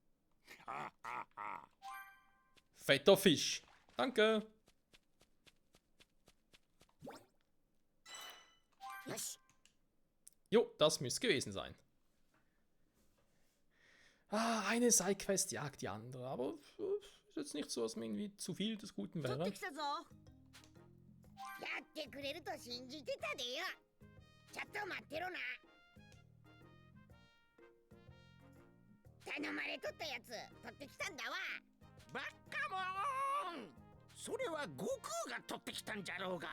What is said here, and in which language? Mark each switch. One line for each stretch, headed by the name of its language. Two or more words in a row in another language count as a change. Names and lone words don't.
German: Fetter Fisch. Danke. Jo, das müsste gewesen sein. Ah, eine Sidequest jagt die andere, aber ist jetzt nicht so, dass mir irgendwie zu viel des Guten
Japanese: 取っ
German: wäre.
Japanese: てきたぞ。やってくれると信じてたでよ。ちょっと待ってろな。頼まれとったやつ取ってきたんだわ。バッカモーン、それは悟空が取ってきたんじゃろうが。